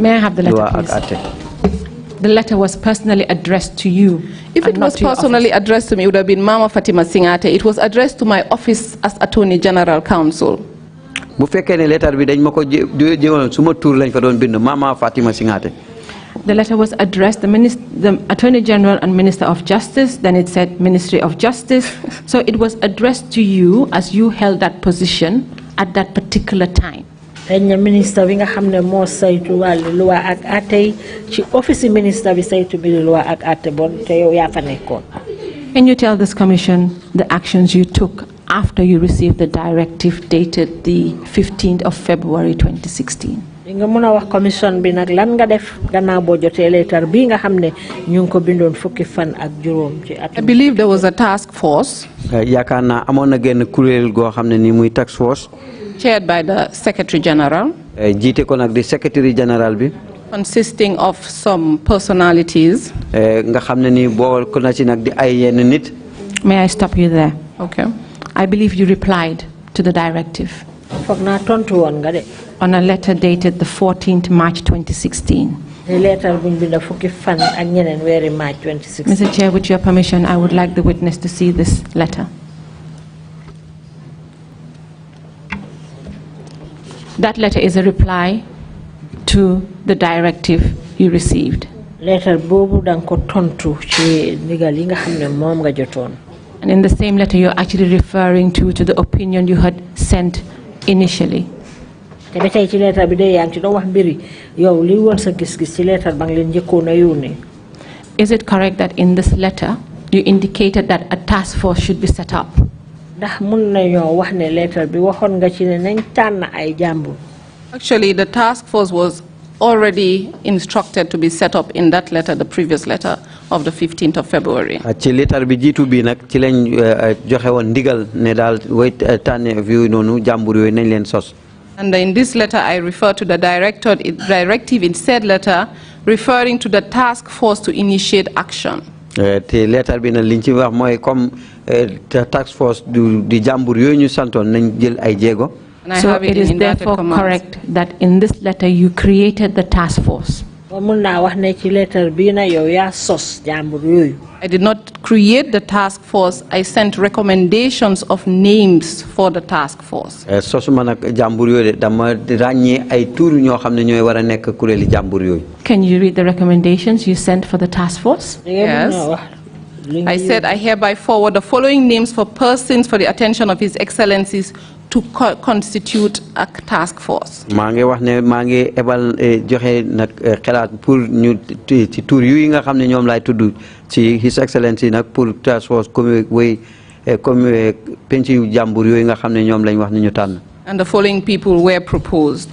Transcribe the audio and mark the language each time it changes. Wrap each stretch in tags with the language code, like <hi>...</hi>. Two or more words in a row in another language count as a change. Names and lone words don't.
<en>May I have the letter,</en> <wo>ak</wo> <en>please?</en> <wo>atte.</wo> <en>The letter was personally addressed to you. If it was personally addressed to me, it would have been Mama Fatima Singhateh. It was addressed to my office as Attorney General Counsel.</en> <wo>bu fekkee ne letter bi dañ ma ko jëwoon suma tur lañ fa doon bind Mama Fatima Singhateh.</wo> <en>The letter was addressed the Attorney General and Minister of Justice. Then it said Ministry of Justice. So it was addressed to you as you held that position at that particular time.</en> <wo>dañ ministre bi nga xam ne moo saytu wàllu loi ak àtte ci office ministre bi saytu bi loi ak àtte bon te yow yaa fa nekkoon.</wo> <en>Can you tell this commission the actions you took after you received the directive dated the 15th of February 2016?</en> <wo>nga mën a wax commission bi nag lan nga def gannaaw boo jotee leetar bii nga xam ne ñu ngi ko bindoon fukki fan ak juróom ci at.</wo> <en>I believe there was a task force.</en> <wo>yaakaar naa amoon na genn kuréel goo xam ne nii muy</wo> <en>task force. chaired by the Secretary General.</en> <wo>jiite ko nag di</wo> <en>Secretary General</en> <wo>bi.</wo> <en>consisting of some personalities.</en> <wo>nga xam ne nii boo ko na ci nag di ay yenn nit.</wo> <en>May I stop you there? Okay. I believe you replied to the directive.</en> <wo>foog naa tontu woon nga de.</wo> <en>On a letter dated the 14th March 2016.</en> <wo>letter buñ binda fukki fan ak ñeneen weeri March 2016.</wo> <en>Mr. Chair, with your permission, I would like the witness to see this letter. That letter is a reply to the directive you received.</en> <wo>letter boobu dang ko tontu ci ndigal yi nga xam ne moom nga jotoon.</wo> <en>And in the same letter, you're actually referring to the opinion you had sent initially.</en> <wo>te ba tay ci lettre bi day yang ci do wax mbiri yow li won sa gis-gis ci lettre bang leen jëkkoon a yónnee.</wo> <en>Is it correct that in this letter you indicated that a task force should be set up?</en> <wo>Ndax mun nañoo wax ne lettre bi waxoon nga ci ne nañ tànn ay jàmbur.</wo> <en>Actually, the task force was already instructed to be set up in that letter, the previous letter of the 15th of February.</en> <wo>ci lettre bi jiitu bi nag ci lañ joxe woon ndigal ne daal way tànneef yooyu noonu jàmbur yooyu nañ leen sos.</wo> <en>And in this letter, I refer to the directive in said letter, referring to the task force to initiate action.</en> <wo>te lettre bi nag liñ ci wax mooy comme</wo> <en>task force</en> <wo>di jàmbur yooyu ñu santoon nañ jël ay jéego.</wo> <en>So it is therefore correct that in this letter you created the task force. I did not create the task force. I sent recommendations of names for the task force. Can you read the recommendations you sent for the task force? Yes. I said, I hereby forward the following names for persons for the attention of His Excellencies to constitute a task force.</en> <wo>Mangi wax ne mangi ebal joxe nak xelaat pour ñu ci tour yu nga xamne ñom lay tuddu ci</wo> <en>His Excellency</en> <wo>nak pour</wo> <en>task force</en> <wo>comme way comme penci yu jambur yoy nga xamne ñom lañ wax ni ñu tan.</wo> <en>And the following people were proposed.</en>